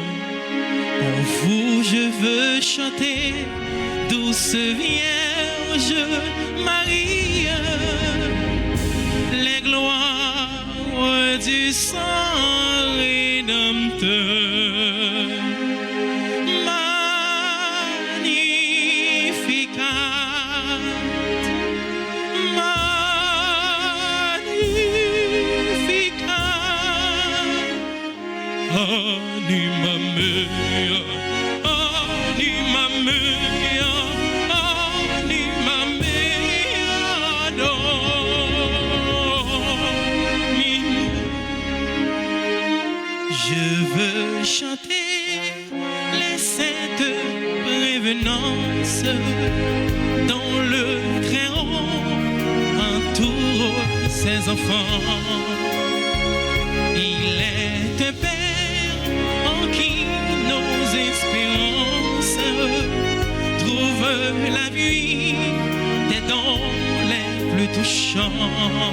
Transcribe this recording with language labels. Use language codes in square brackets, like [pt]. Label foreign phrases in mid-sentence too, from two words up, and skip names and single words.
[fr] Pour vous je veux chanter, douce Vierge Marie, les gloires du sang rédempteur. [la] Anima mea, anima mea, anima mea, domine. [fr] Je veux chanter les saintes prévenances dont le Très-Haut entoure ses enfants. Il est un Père en qui nos espérances trouvent la vie des dons les plus touchants.